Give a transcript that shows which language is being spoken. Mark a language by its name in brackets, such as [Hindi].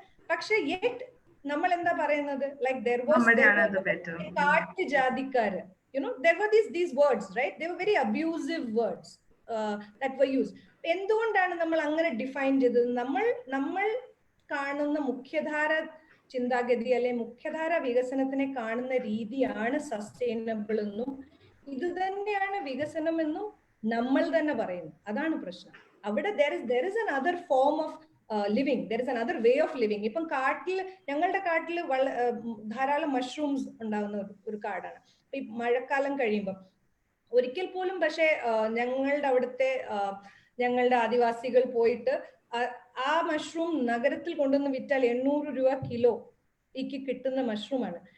[Malayalam] പക്ഷേ [English] yet [Malayalam] നമ്മൾ എന്താ പറയുന്നത്, [English] like there was [Malayalam] cat ജാതിക്കാര്, [English] there were these words, right? They were very abusive words that were used. [Malayalam] എന്തുകൊണ്ടാണ് നമ്മൾ അങ്ങനെ ഡിഫൈൻ ചെയ്തത്? നമ്മൾ കാണുന്ന മുഖ്യധാര ചിന്താഗതി അല്ലെ മുഖ്യധാര വികസനത്തിനെ കാണുന്ന രീതിയാണ് സസ്റ്റൈനബിൾ എന്നും ഇത് തന്നെയാണ് വികസനം എന്നും നമ്മൾ തന്നെ പറയുന്നു. അതാണ് പ്രശ്നം. അവിടെ [English] there is another form of living, there is another way of living. [Malayalam] ഇപ്പം ഞങ്ങളുടെ കാട്ടിൽ ധാരാളം മഷ്റൂംസ് ഉണ്ടാകുന്ന ഒരു കാടാണ്. ഈ മഴക്കാലം കഴിയുമ്പം ഒരിക്കൽ പോലും പക്ഷേ ഞങ്ങളുടെ ആദിവാസികൾ പോയിട്ട് ആ മഷ്റൂം നഗരത്തിൽ കൊണ്ടുവന്ന് വിറ്റാൽ 800 രൂപ കിലോ കിട്ടുന്ന മഷ്റൂമാണ്.